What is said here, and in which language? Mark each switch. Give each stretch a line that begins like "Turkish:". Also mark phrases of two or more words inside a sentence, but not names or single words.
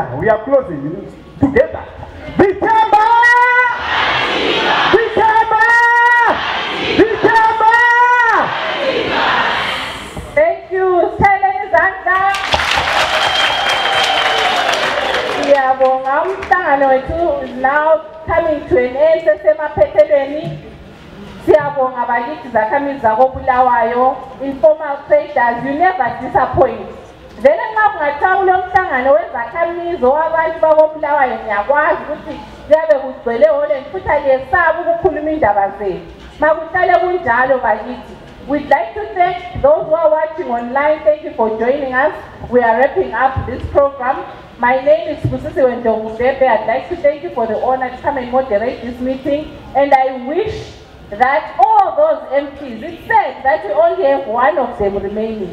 English: We are closing together. Bichamba! Bichamba! Bichamba! Thank you, Helen Zanda.
North Ndebele: Siyabonga umhlangano wethu
English: is now coming to an end sesemaphethelweni.
North Ndebele: Siyabonga bakithi zakhamizi zakobulawayo,
English: informal traders, you never disappoint.
North Ndebele: Then nxa kungathiwa kulomhlangano wezakhamizi wabantu bakobulawayo ngiyakwazi ukuthi kuyabe kugcwele hole futhi ayesaba ukukhuluma indaba zethu. Makuhlale kunjalo bakithi.
English: We'd like to thank those who are watching online. Thank you for joining us. We are wrapping up this program. My name is Pusisi Wendongudebe. I'd like to thank you for the honor to come and moderate this meeting. And I wish that all those MPs, it said that we only have one of them remaining.